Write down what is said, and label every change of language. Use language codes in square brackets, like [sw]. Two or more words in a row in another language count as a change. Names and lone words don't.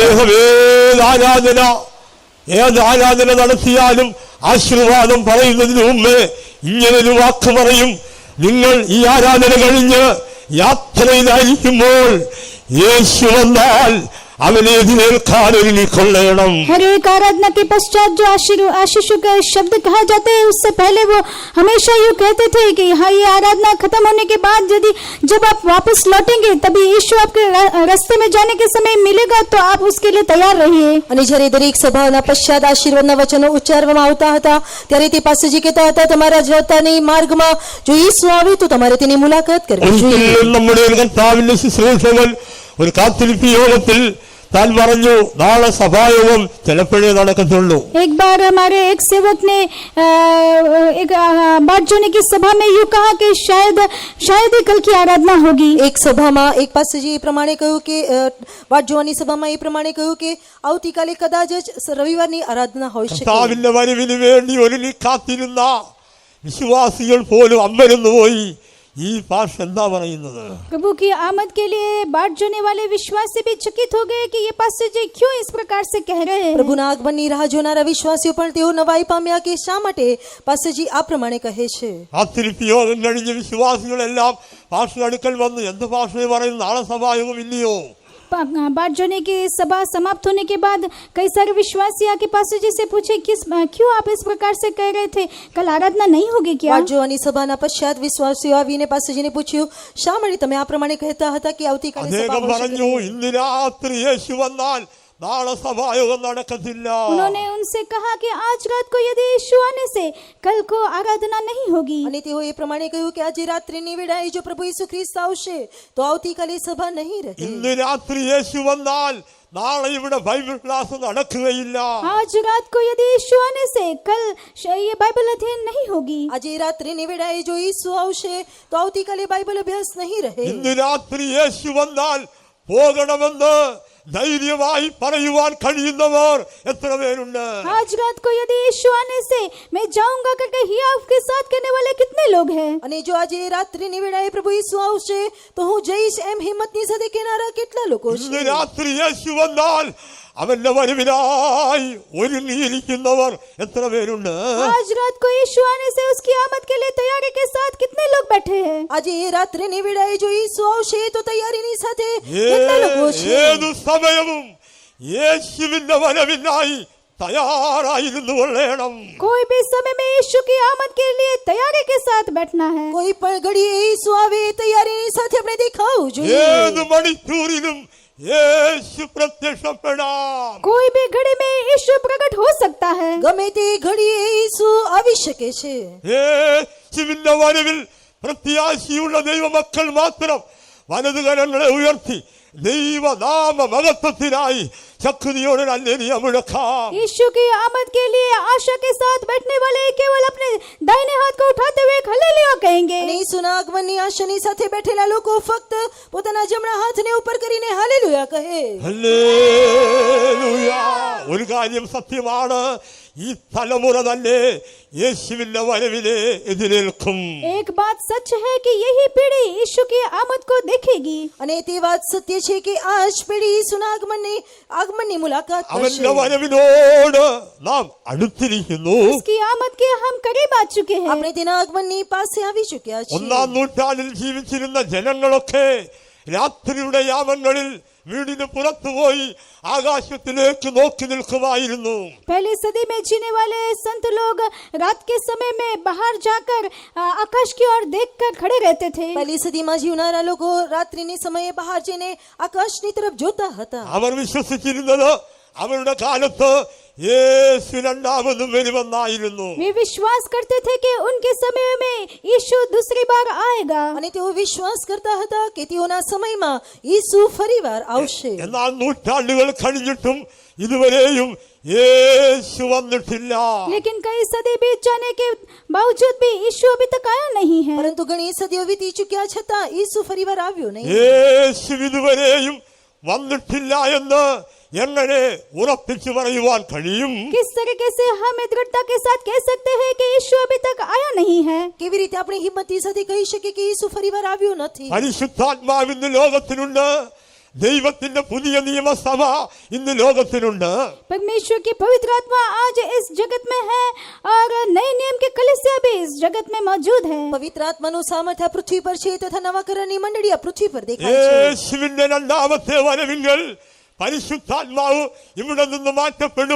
[ml] അദ്ദേഹം ഏത് ആരാധന നടത്തിയാലും ആശീർവാദം പറയുന്നതിന് മുമ്പേ ഇങ്ങനൊരു വാക്ക് പറയും, നിങ്ങൾ ഈ ആരാധന കഴിഞ്ഞ് യാത്രയിലായിരിക്കുമ്പോൾ യേശു വന്നാൽ അവനെ എതിരേൽക്കാൻ ഒരുങ്ങിക്കൊള്ളണം. [hi] हर एक आराधना के पश्चात जो आशीषों का शब्द कहा जाते हैं, उससे पहले वो हमेशा यूँ कहते थे कि हाँ, ये आराधना खत्म होने के बाद जब आप वापस लौटेंगे तभी यीशु आपके रास्ते में जाने के समय मिलेगा, तो आप उसके लिए तैयार रहिए. [gu] અને જ્યારે દરેક સભાના પશ્ચાત આશીર્વાદના વચનો ઉચ્ચારવામાં આવતા હતા ત્યારે તે પાસેજી કહેતા હતા, તમારા જતાની માર્ગમાં જો ઈસુ આવે તો તમારે તેની મુલાકાત કરવી જોઈએ. [ml] ഒരിക്കലും നമ്മുടെ ഒരു കർത്താവിന്റെ ശുശ്രൂഷകൻ ഒരു കാത്തിരിപ്പ് യോഗത്തിൽ താൻ പറഞ്ഞു, നാളെ സഭായോഗം ചിലപ്പോഴേ നടക്കത്തുള്ളൂ. [hi] एक बार हमारे एक सेवक ने एक बात जोने की सभा में यूँ कहा कि शायद ही कल की आराधना होगी. [gu] એક સભામાં એક પાસેજી એ પ્રમાણે કહ્યું કે વાટ જોવાની સભામાં એ પ્રમાણે કહ્યું કે આવતીકાલે કદાચ જ રવિવારની આરાધના હોઈ શકે. [ml] കർത്താവിന്റെ വരവിന് വേണ്ടി ഒരുങ്ങി കാത്തിരുന്ന വിശ്വാസികൾ പോലും അമ്പരന്നു പോയി. ഈ ഭാഷ എന്താ പറയുന്നത്? [hi] प्रभु की आमद के लिए बाट जोने वाले विश्वासी भी चकित हो गए कि ये पास्टर जी क्यों इस प्रकार से कह रहे हैं. [gu] પ્રભુના આગમનની રાહ જોનારા વિશ્વાસીઓ પણ તેઓ નવાઈ પામ્યા કે શા માટે પાસેજી આ પ્રમાણે કહે છે. [ml] കാത്തിരിപ്പ് യോഗം കഴിഞ്ഞ വിശ്വാസികളെല്ലാം ഭാഷ അടുക്കൽ വന്നു, എന്ത് ഭാഷയെ പറയുന്നു, നാളെ സഭായോഗം ഇല്ലയോ? [hi] बाट जोने की सभा समाप्त होने के बाद कई सारे विश्वासी आके पास्टर जी से पूछे, क्यों आप इस प्रकार से कह रहे थे, कल आराधना नहीं होगी क्या? [gu] વાટ જોવાની સભાના પશ્ચાત વિશ્વાસીઓ આવીને પાસેજીને પૂછ્યું, શા માટે તમે આ પ્રમાણે કહેતા હતા કે આવતીકાલે સભા [ml] അദ്ദേഹം [gu] હોઈ [ml] പറഞ്ഞു, [gu] શકે? [ml] ഇന്ന് രാത്രി യേശു വന്നാൽ നാളെ സഭായോഗം നടക്കത്തില്ല. [hi] उन्होंने उनसे कहा कि आज रात को यदि यीशु आने से कल को आराधना नहीं होगी. [gu] અને તેઓ એ પ્રમાણે કહ્યું કે આજે રાત્રિની વેળાએ જો પ્રભુ ઈસુ ખ્રિસ્ત આવશે તો આવતીકાલે સભા નહીં રહે. [ml] ഇന്ന് രാത്രി യേശു വന്നാൽ നാളെ ഇവിടെ [en] Bible class [ml] നടക്കുകയില്ല. [hi] आज रात को यदि यीशु आने से कल ये बाइबल अध्ययन नहीं होगी. [gu] આજે રાત્રિની વેળાએ જો ઈસુ આવશે તો આવતીકાલે બાઇબલ અભ્યાસ નહીં રહે. [ml] ഇന്ന് രാത്രി യേശു വന്നാൽ പോകണമെന്ന് ധൈര്യമായി പറയുവാൻ കഴിയുന്നവർ എത്ര പേരുണ്ട്? [hi] आज रात को यदि यीशु आने से मैं जाऊंगा करके हियाव के साथ कहने वाले कितने लोग हैं? [gu] અને જો આજે રાત્રિની વેળાએ પ્રભુ ઈસુ આવશે તો હું જઈશ એમ હિંમતની સાથે કહેનારા કેટલા લોકો [ml] ഇന്ന് [gu] છે? [ml] രാത്രി യേശു വന്നാൽ അവന്റെ വരവിനായി ഒരുങ്ങിയിരിക്കുന്നവർ എത്ര പേരുണ്ട്? [hi] आज रात को यीशु आने से उसकी आमद के लिए तैयारी के साथ कितने लोग बैठे हैं? [gu] આજે રાત્રિની વેળાએ જો ઈસુ આવશે તો તૈયારીની સાથે કેટલા લોકો છે? [ml] ഏതു സമയവും യേശുവിന്റെ വരവിനായി തയ്യാറായിരുന്നു കൊള്ളണം. [hi] कोई भी समय में यीशु की आमद के लिए तैयारी के साथ बैठना है. [gu] કોઈ પણ ઘડીએ ઈસુ આવે તૈયારીની સાથે આપણે દેખાવું જોઈએ. [ml] ഏത് മണിക്കൂറിലും യേശു പ്രത്യക്ഷപ്പെടാം. [hi] कोई भी घड़ी में यीशु प्रकट हो सकता है. [gu] ગમે તે ઘડીએ ઈસુ આવી શકે છે. [ml] യേശുവിന്റെ വരവിൽ പ്രത്യാശയുള്ള ദൈവമക്കൾ മാത്രം വലതുകരങ്ങളെ ഉയർത്തി ദൈവനാമ മഹത്വത്തിനായി ശക്തിയോടെ അല്ലേലിയ മുഴക്കാം. [hi] यीशु की आमद के लिए आशा के साथ बैठने वाले केवल अपने दाहिने हाथ को उठाते हुए हालेलुया कहेंगे. [gu] અને ઈસુના આગમનની આશાની સાથે બેઠેલા લોકો ફક્ત પોતાના જમણા હાથને ઉપર કરીને હાલેલુયા કહે. [ml] ഹല്ലേലൂയ. ഒരു കാര്യം സത്യമാണ്, ഈ തലമുറ തന്നെ യേശുവിന്റെ വരവിനെ എതിരേൽക്കും. [hi] एक बात सच है कि यही पीढ़ी यीशु की आमद को देखेगी. [gu] અને તે વાત સત્ય છે કે આ જ પેઢી ઈસુના આગમનની મુલાકાત [ml] അവന്റെ [gu] કરશે. [ml] വരവിനോട് നാം അടുത്തിരിക്കുന്നു. [hi] उसकी आमद के हम करीब आ चुके हैं. [gu] આપણે તેના આગમનની પાસે આવી ચૂક્યા છીએ. [ml] ഒന്നാം നൂറ്റാണ്ടിൽ ജീവിച്ചിരുന്ന ജനങ്ങളൊക്കെ രാത്രിയുടെ യാമങ്ങളിൽ വീടിന് പുറത്തുപോയി ആകാശത്തിലേക്ക് നോക്കി നിൽക്കുമായിരുന്നു. [hi] पहली सदी में जीने वाले संत लोग रात के समय में बाहर जाकर आकाश की ओर देखकर खड़े रहते थे. [gu] પહેલી સદીમાં જીવનારા લોકો રાત્રિની સમયે બહાર જઈને આકાશની તરફ જોતા હતા. [ml] അവർ വിശ്വസിച്ചിരുന്നത് അവരുടെ കാലത്ത് യേശു രണ്ടാമതും വരുമെന്നായിരുന്നു. [hi] वे विश्वास करते थे कि उनके समय में यीशु दूसरी बार आएगा. [gu] અને તેઓ વિશ્વાસ કરતા હતા કે તેઓના સમયમાં ઈસુ ફરીવાર આવશે. [ml] എന്നാൽ നൂറ്റാണ്ടുകൾ കഴിഞ്ഞിട്ടും ഇതുവരെയും യേശു വന്നിട്ടില്ല. [hi] लेकिन कई सदी बीत जाने के बावजूद भी यीशु अभी तक आया नहीं है. [gu] પરંતુ ઘણી સદીઓ વીતી ચૂક્યા છતાં ઈસુ ફરીવાર આવ્યો નહીં. [ml] യേശു ഇതുവരെയും വന്നിട്ടില്ല എന്ന് എങ്ങനെ ഉറപ്പിച്ചു പറയുവാൻ കഴിയും? [hi] किस तरीके से हम दृढ़ता के साथ कह सकते हैं कि यीशु अभी तक आया नहीं है? [gu] કેવી રીતે આપણે હિંમતની સાથે કહી શકીએ કે ઈસુ ફરીવાર આવ્યો નથી? [ml] പരിശുദ്ധാത്മാവ് ഇന്ന് ലോകത്തിലുണ്ട്. ദൈവത്തിന്റെ പുതിയ നിയമസഭ ഇന്ന് ലോകത്തിലുണ്ട്. [hi] परमेश्वर की पवित्र आत्मा आज इस जगत में है और नए नियम के कलीसिया भी इस जगत में मौजूद है. [gu] પવિત્ર આત્માનું સામર્થ્ય આ પૃથ્વી પર છે તથા નવાકરણની મંડળી આ પૃથ્વી પર દેખાય છે. [ml] യേശുവിന്റെ രണ്ടാമത്തെ വരവിങ്കൽ പരിശുദ്ധാത്മാവ് ഇവിടെ നിന്ന് മാറ്റപ്പെടും.